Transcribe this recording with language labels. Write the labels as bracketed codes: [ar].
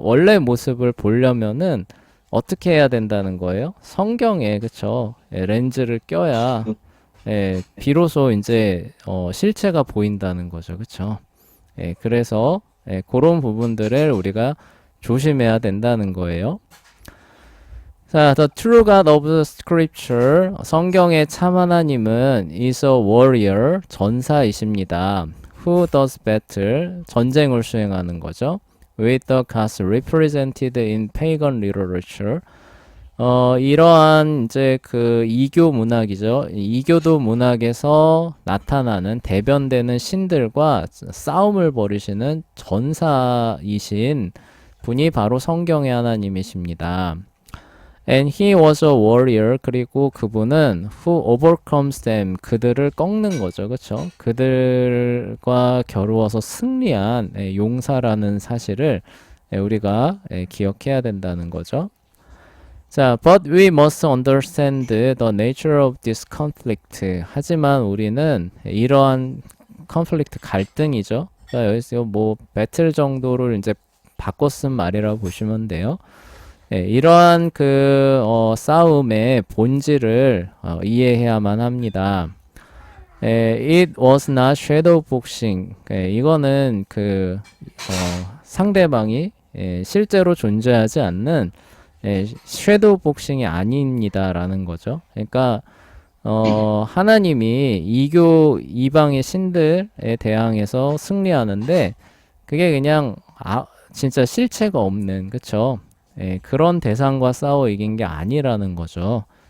[ko] 원래 모습을 보려면은 어떻게 해야 된다는 거예요? 성경에, 그쵸? 렌즈를 껴야 비로소 이제 실체가 보인다는 거죠, 그쵸? 그래서 그런 부분들을 우리가 조심해야 된다는 거예요. [en] 자, the true God of the scripture, [ko] 성경의 참 하나님은 [en] is a warrior, [ko] 전사이십니다. [en] Who does battle, [ko] 전쟁을 수행하는 거죠. [en] With the gods represented in pagan literature. [ko] 이러한 이제 그 이교 문학이죠. 이교도 문학에서 나타나는 대변되는 신들과 싸움을 벌이시는 전사이신 분이 바로 성경의 하나님이십니다. [en] And he was a warrior. [ko] 그리고 그분은 [en] who overcomes them. [ko] 그들을 꺾는 거죠. 그쵸? 그들과 겨루어서 승리한 용사라는 사실을 우리가 기억해야 된다는 거죠. [en] 자, but we must understand the nature of this conflict. [ko] 하지만 우리는 이러한 conflict 갈등이죠. 그러니까 여기서 뭐 배틀 정도를 이제 바꿔 쓴 말이라고 보시면 돼요. 이러한 그 싸움의 본질을 이해해야만 합니다. [en] It was not shadow boxing. [ko] 이거는 그 상대방이 실제로 존재하지 않는 섀도우 복싱이 아닙니다라는 거죠. 그러니까 하나님이 이방의 신들에 대항해서 승리하는데 그게 그냥 진짜 실체가 없는, 그쵸? 그런 대상과 싸워 이긴 게 아니라는 거죠.